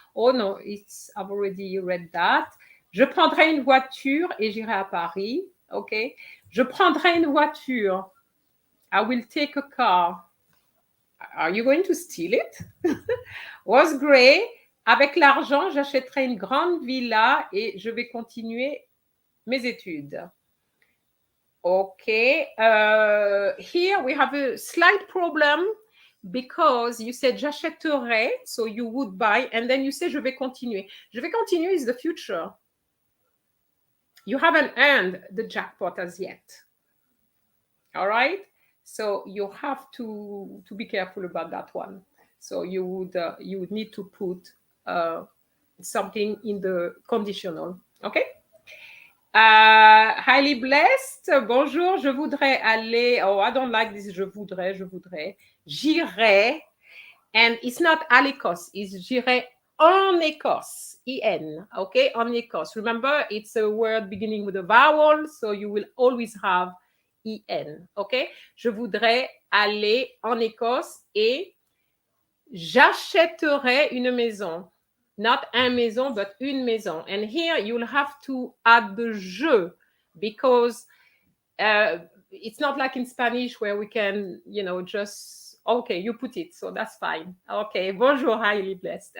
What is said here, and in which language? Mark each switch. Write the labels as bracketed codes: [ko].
[en] Oh no, I've already read that. [fr] Je prendrai une voiture et j'irai à Paris. OK. Je prendrai une voiture. [en] I will take a car. Are you going to steal it? Was great. [fr] Avec l'argent, j'achèterai une grande villa et je vais continuer mes études. [en] Okay. Here we have a slight problem because you said j'achèterai, so you would buy, and then you say [fr] je vais continuer. Je vais continuer [en] is the future. You haven't earned the jackpot as yet. All right? So you have to be careful about that one. So you would need to put something in the conditional. Okay? Highly blessed. [fr] Bonjour, je voudrais aller. [en] Oh, I don't like this. [fr] Je voudrais. J'irai. [en] And it's not [fr] à l'Écosse. [en] It's [fr] j'irai en Écosse. [en] En. Okay? En Écosse. Remember, it's a word beginning with a vowel. So you will always have en. Okay? [fr] Je voudrais aller en Écosse et j'achèterai une maison. Not un maison, but une maison. [en] And here you'll have to add the je because it's not like in Spanish where we can, just, okay, you put it. So that's fine. Okay. [fr] Bonjour, highly blessed.